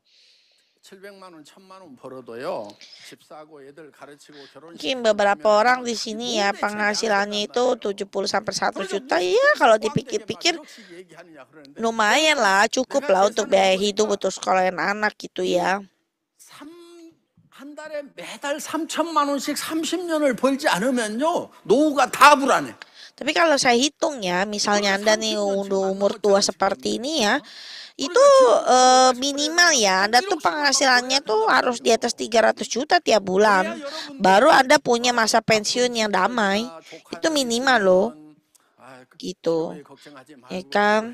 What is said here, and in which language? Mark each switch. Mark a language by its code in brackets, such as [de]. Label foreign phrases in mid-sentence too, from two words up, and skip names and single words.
[id] Mungkin beberapa orang di sini ya penghasilannya itu 70 sampai 1 juta. Ya kalau dipikir-pikir lumayan lah, cukup lah untuk biaya hidup, untuk sekolahin anak gitu ya. [ko] 한 달에 매달 3천만 원씩 30년을 벌지 않으면요, 노후가 다 불안해. [id] Tapi kalau saya hitung ya, misalnya Anda nih umur tua seperti ini ya, itu minimal ya Anda tuh penghasilannya tuh harus di atas 300 juta tiap bulan, baru Anda punya masa pensiun yang damai. Itu minimal loh, gitu ya kan.